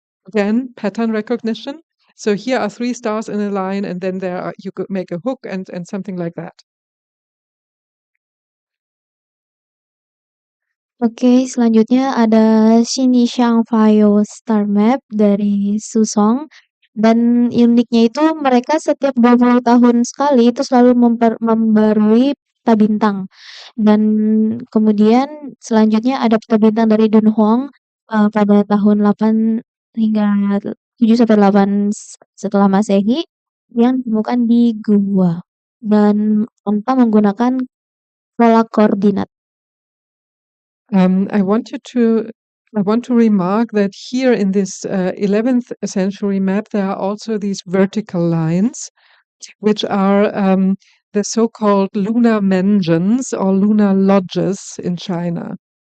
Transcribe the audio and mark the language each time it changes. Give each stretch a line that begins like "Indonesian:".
English: Again, pattern recognition. So here are 3 stars in a line, and then you could make a hook and something like that.
Indonesian: Oke, selanjutnya ada Xinjiang File Star Map dari Susong. Dan uniknya itu mereka setiap 20 tahun sekali itu selalu membarui peta bintang. Dan kemudian selanjutnya ada peta bintang dari Dunhuang pada tahun 8 hingga 7 sampai 8 setelah Masehi yang ditemukan di gua dan tanpa menggunakan pola koordinat.
English: I want to remark that here in this 11th century map, there are also these vertical lines, which are the so-called lunar mansions or lunar lodges in China.